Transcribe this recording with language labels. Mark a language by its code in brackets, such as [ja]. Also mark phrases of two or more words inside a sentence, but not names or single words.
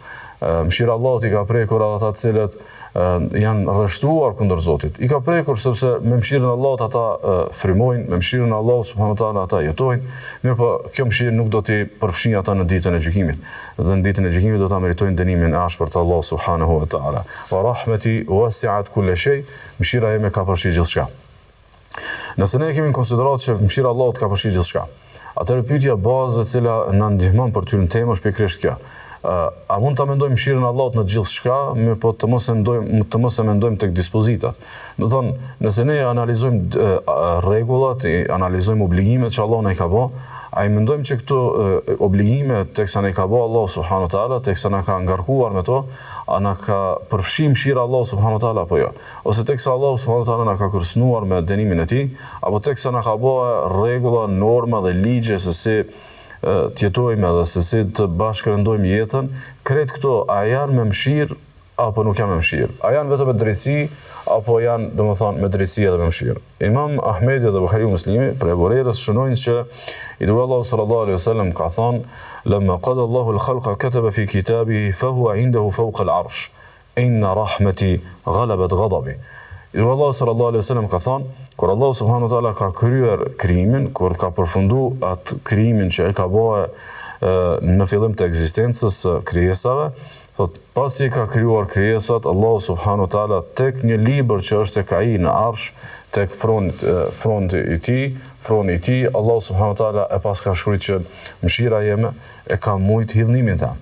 [sq] Mëshira e Allahut i ka prekur edhe ata të cilët janë rreshtuar kundër Zotit. I ka prekur sepse me mëshirën e Allahut ata frymojnë, me mëshirën e Allahut [ar] سبحانه وتعالى [sq] ata jetojnë. Mirë po kjo mëshirë nuk do t'i përfshijë ata në ditën e gjykimit. Dhe në ditën e gjykimit do ta meritojnë dënimin e ashpër të Allahut [ar] سبحانه وتعالى. ورحمتي وسعت كل شيء. [sq] Mëshira ime ka përfshirë gjithçka. Nëse ne kemi në konsiderat që mëshira e Allahut ka përfshirë gjithçka, atëherë pyetja bazë e cila na ndihmon për të hyrë në temë është pikërisht kjo. A mund ta mendojmë mëshirën e Allahut në gjithçka, po të mos e mendojmë tek dispozitat. Do thonë, nëse ne analizojmë rregullat, analizojmë obligimet që Allahu na i ka bë, a i mendojmë që këto obligime teksa na i ka bë Allahu [ar] سبحانه وتعالى, [sq] teksa na ka ngarkuar me to, a na ka përfshi mëshira Allahu [ar] سبحانه وتعالى [sq] apo jo? Ose teksa Allahu [ar] سبحانه وتعالى [sq] na ka kërcënuar me dënimin e tij, apo teksa na ka bë rregulla, norma dhe ligje se si të jetojmë edhe se si të bashkërendojmë jetën, krejt këto a janë me mëshirë apo nuk janë me mëshirë? A janë vetëm me drejtësi apo janë, domethënë, me drejtësi edhe me mëshirë? Imam Ahmedi dhe Buhariu Muslimi për Ebu Hurajrës shënojnë që i dërguari Allahu [ar] صلى الله عليه وسلم [sq] ka thënë: [ar] "لما قضى الله الخلق كتب في كتابه فهو عنده فوق العرش. إن رحمتي غلبت غضبي." [sq] I dërguari Allahu [ar] صلى الله عليه وسلم [sq] ka thënë, kur Allahu [ar] سبحانه وتعالى [sq] ka kryer krijimin, kur ka përfunduar atë krijimin që e ka bërë në fillim të ekzistencës së krijesave, thot pasi ka krijuar krijesat, Allahu [ar] سبحانه وتعالى [sq] tek një libër që është tek ai në arsh, tek fronti i tij, Allahu [ar] سبحانه وتعالى [sq] e pas ka shkruar që mëshira jeme e ka mujt hidhnimin ta.